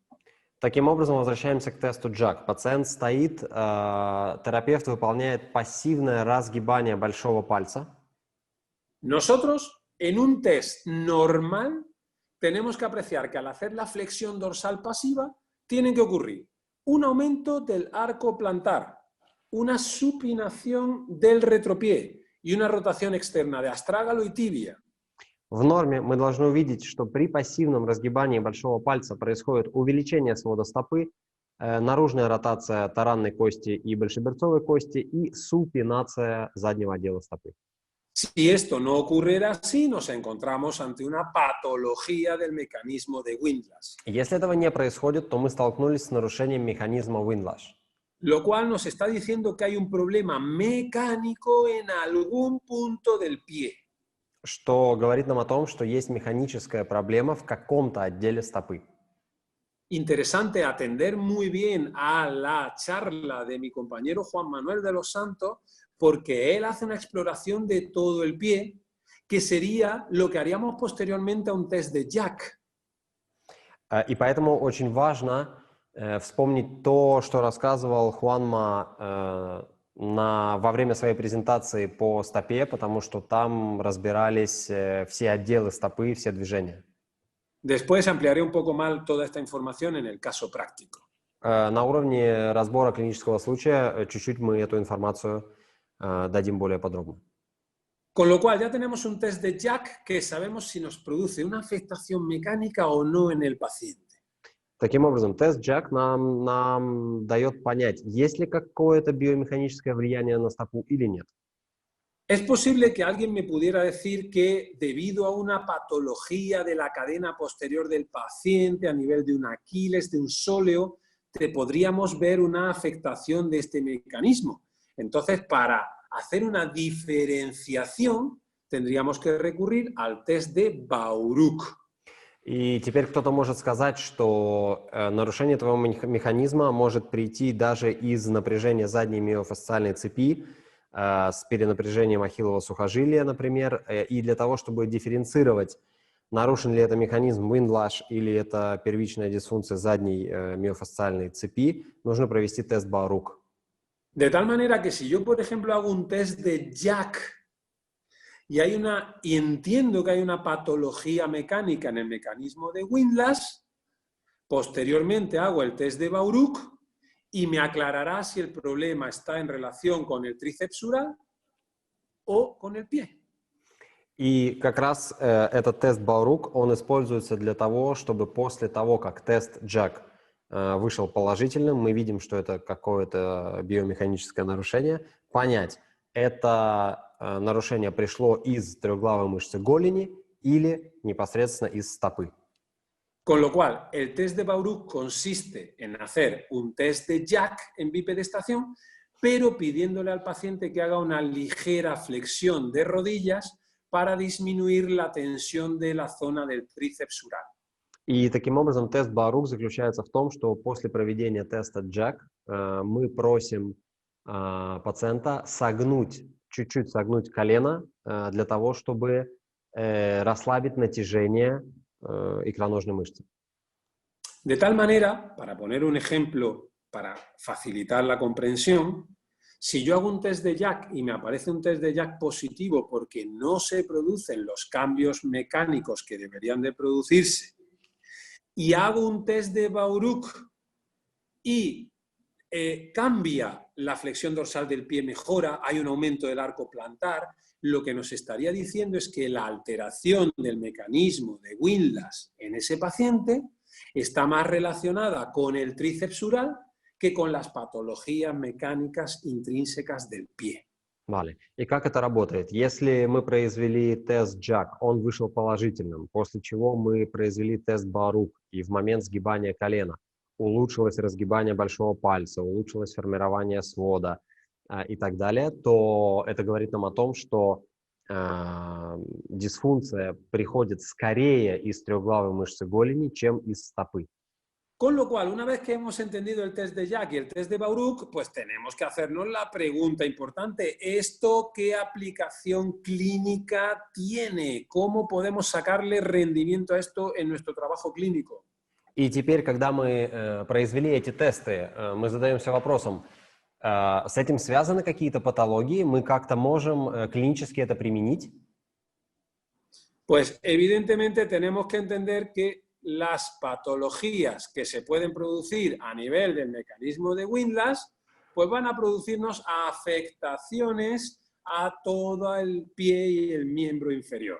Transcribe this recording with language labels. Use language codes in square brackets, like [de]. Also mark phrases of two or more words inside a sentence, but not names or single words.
[ru] Таким образом, возвращаемся к тесту Jack. Пациент стоит, терапевт выполняет пассивное разгибание большого пальца. [es] Nosotros, en un test normal, tenemos que apreciar que al hacer la flexión dorsal pasiva, tienen que ocurrir un aumento del arco plantar, una supinación del retropié y una rotación externa de astrágalo y tibia. [ru] В норме мы должны увидеть, что при пассивном разгибании большого пальца происходит увеличение свода стопы, наружная ротация таранной кости и большеберцовой кости и супинация заднего отдела стопы. [es] Si esto no ocurriera así, nos encontramos ante una patología del mecanismo de Windlass. [ru] Если этого не происходит, то мы столкнулись с нарушением механизма Windlass. [es] Lo cual nos está diciendo que hay un problema mecánico en algún punto del pie. [ru] Что говорит нам о том, что есть механическая проблема в каком-то отделе стопы. [es] Interesante atender muy bien a la charla de mi compañero Juan Manuel de los Santos, porque él hace una exploración de todo el pie, que sería lo que haríamos posteriormente a un test de Jack. [ru] И поэтому очень важно вспомнить то, что рассказывал Хуанма во время своей презентации по стопе, потому что там разбирались все отделы стопы, все движения. [es] Después ampliaré un poco más toda esta información en el caso práctico. [ru] На уровне разбора клинического случая чуть-чуть мы эту информацию дадим более подробно. [es] Con lo cual ya tenemos un test de Jack que sabemos si nos produce una afectación mecánica o no en el paciente. [ru] Таким образом, тест Jack нам дает понять, есть ли какое-то биомеханическое влияние на стопу или нет. [es] Es posible que alguien me pudiera decir que debido a una patología de la cadena posterior del paciente a nivel de un Aquiles, de un sóleo, te podríamos ver una afectación de este mecanismo. Entonces, para hacer una diferenciación, tendríamos que recurrir al test de Bauruk. [ru] И теперь кто-то может сказать, что нарушение твоего механизма может прийти даже из напряжения задней миофасциальной цепи, с перенапряжением ахиллового сухожилия, например, и для того, чтобы дифференцировать, нарушен ли это механизм Windlass или это первичная дисфункция задней миофасциальной цепи, нужно провести тест Баурук. [es] De tal manera que si yo, por ejemplo, hago un test de Jack y entiendo que hay una patología mecánica en el mecanismo de Windlass, posteriormente hago el test de Bauruk y me aclarará si el problema está en relación con el tríceps sural o con el pie. [ru] И как раз этот тест Баурук, он используется для того, чтобы после того, как тест Jack вышел положительным, мы видим, что это какое-то биомеханическое нарушение, понять, это нарушение пришло из трехглавой мышцы голени или непосредственно из стопы. [es] Con lo cual, el test de Bauruk consiste en hacer un test de Jack en bipedestación, pero pidiéndole al paciente que haga una ligera flexión de rodillas para disminuir la tensión de la zona del tríceps sural. [ru] И таким образом тест Баурук заключается в том, что после проведения теста Jack мы просим пациента чуть-чуть согнуть колено для того, чтобы расслабить натяжение икроножной мышцы. [es] De tal manera, para poner un ejemplo para facilitar la comprensión, si yo hago un test de Jack y me aparece un test de Jack positivo porque no se producen los cambios mecánicos que deberían de producirse, y hago un test de Bauruk y cambia la flexión dorsal del pie, mejora, hay un aumento del arco plantar, lo que nos estaría diciendo es que la alteración del mecanismo de Windlass en ese paciente está más relacionada con el tríceps sural que con las patologías mecánicas intrínsecas del pie. Vale. [ru] И как это работает? Если мы произвели тест Jack, он вышел положительным, после чего мы произвели тест Баурук, и в момент сгибания колена улучшилось разгибание большого пальца, улучшилось формирование свода и так далее, то это говорит нам о том, что дисфункция приходит скорее из трехглавой мышцы голени, чем из стопы. [es] Con lo cual, una vez que hemos entendido el test de Jack y el test de Bauruk, pues tenemos que hacernos la pregunta importante. ¿Esto qué aplicación clínica tiene? ¿Cómo podemos sacarle rendimiento a esto en nuestro trabajo clínico? [ru] И теперь, когда мы произвели эти тесты, мы задаемся вопросом, с этим связаны какие-то патологии? Мы как-то можем клинически это применить? [es] Pues evidentemente tenemos que entender que las patologías que se pueden producir a nivel del mecanismo de Windlass, pues van a producirnos afectaciones a todo el pie y el miembro inferior.